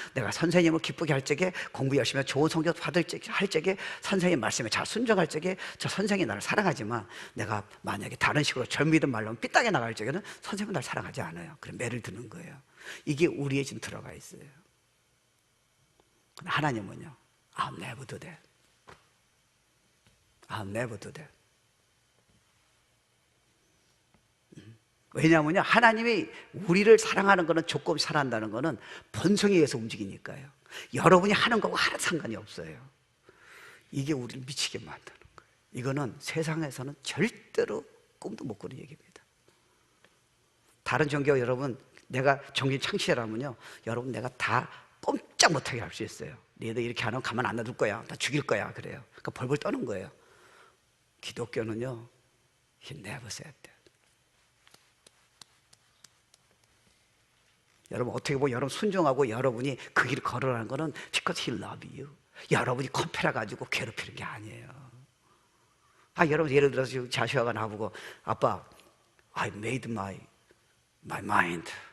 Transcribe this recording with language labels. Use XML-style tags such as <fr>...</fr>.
<ko>내가 선생님을 기쁘게 할 적에, 공부 열심히 해서 좋은 성적 받을 적에, 할 적에, 선생님 말씀에 잘 순종할 적에 저 선생님이 나를 사랑하지만, 내가 만약에 다른 식으로 절미든 말로 삐딱에 나갈 적에는 선생님은 나를 사랑하지 않아요. 그럼 매를 드는 거예요. 이게 우리에 지금 들어가 있어요. 하나님은요,</ko> <en>I'll never do that. I'll never do that.</en> <ko>왜냐하면요, 하나님이 우리를 사랑하는 것은 조건 없이 사랑한다는 것은 본성에 의해서 움직이니까요. 여러분이 하는 거하고 하나도 상관이 없어요. 이게 우리를 미치게 만드는 거예요. 이거는 세상에서는 절대로 꿈도 못 꾸는 얘기입니다. 다른 종교 여러분, 내가 종교 창시자라면요, 여러분 내가 다 꼼짝 못하게 할 수 있어요. 너희들 이렇게 안 하면 가만 안 놔둘 거야, 다 죽일 거야, 그래요. 그러니까 벌벌 떠는 거예요. 기독교는요,</ko> <en>He never said that.</en> <ko>여러분 어떻게 보면 여러분 순종하고 여러분이 그 길을 걸어가는 거는</ko> <en>because He love you.</en> <ko>여러분이 컴패라 가지고 괴롭히는 게 아니에요. 여러분 예를 들어서 지금 자시아가 나보고 아빠,</ko> <en>I made my mind.</en>